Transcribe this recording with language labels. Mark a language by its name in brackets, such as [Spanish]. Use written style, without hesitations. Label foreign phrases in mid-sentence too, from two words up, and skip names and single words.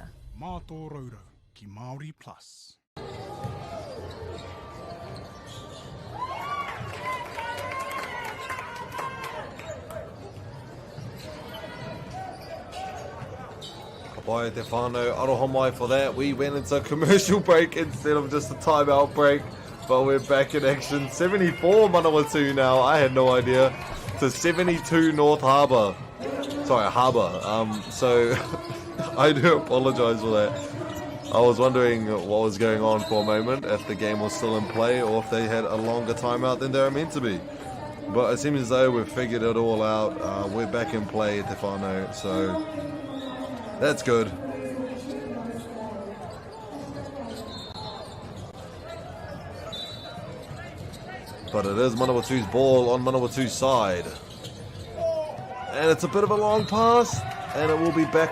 [Māori] Mā tō raurau ki Māori Plus. Pai te whānau, aroha mai [English] for that. We went into a commercial break instead of just a timeout break, but we're back in action. 74 Manawatu now, I had no idea, to 72 North Harbour. Sorry, Harbour. So I do apologise for that. I was wondering what was going on for a moment, if the game was still in play or if they had a longer timeout than they were meant to be. But it seems as though we've figured it all out. We're back in play, [Māori] te whānau, [English] so that's good. But it is Manawatu's ball on Manawatu's side. And it's a bit of a long pass.